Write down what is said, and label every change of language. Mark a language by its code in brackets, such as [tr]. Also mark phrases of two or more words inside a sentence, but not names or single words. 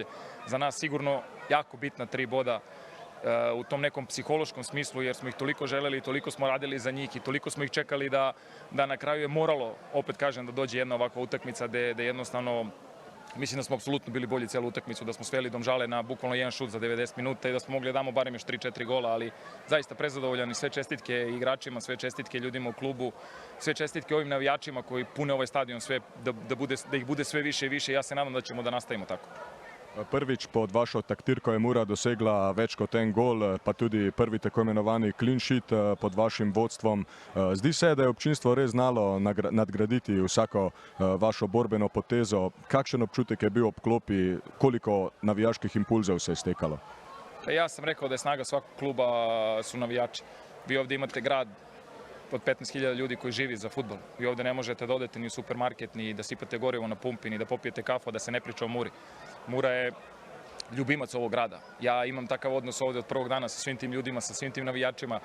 [sr] Za nas sigurno jako bitna 3 boda u tom nekom psihološkom smislu, jer smo ih toliko želeli, toliko smo radili za njih i toliko smo ih čekali da na kraju je moralo, opet kažem, da dođe jedna ovakva utakmica gde jednostavno mislim da smo apsolutno bili bolji celu utakmicu, da smo sveli Domžale na bukvalno jedan šut za 90 minuta i da smo mogli da damo barem još 3-4 gola, ali zaista prezadovoljan i sve čestitke igračima, sve čestitke ljudima u klubu, sve čestitke ovim navijačima koji pune ovaj stadion, sve da ih bude sve više i više. Ja se nadam da ćemo da nastavimo tako. [sl] Prvič pod vašo taktirko je Mura dosegla več kot en gol, pa tudi prvi tako imenovani [en] clean sheet [sl] pod vašim vodstvom. Zdi se, da je občinstvo res znalo nadgraditi vsako vašo borbeno potezo. Kakšen občutek je bil ob klopi, koliko navijaških impulzov se je stekalo? [sr] Ja sam rekao da je snaga svakog kluba su navijači. Vi ovdje imate grad od 15.000 ljudi koji živi za fudbal. Vi ovdje ne možete da odete ni u supermarket, ni da sipate gorivo na pumpi, ni da popijete kafu, da se ne priča o Muri. Mura je ljubimac ovog grada. Ja imam takav odnos ovdje od prvog dana sa svim tim ljudima, sa svim tim navijačima.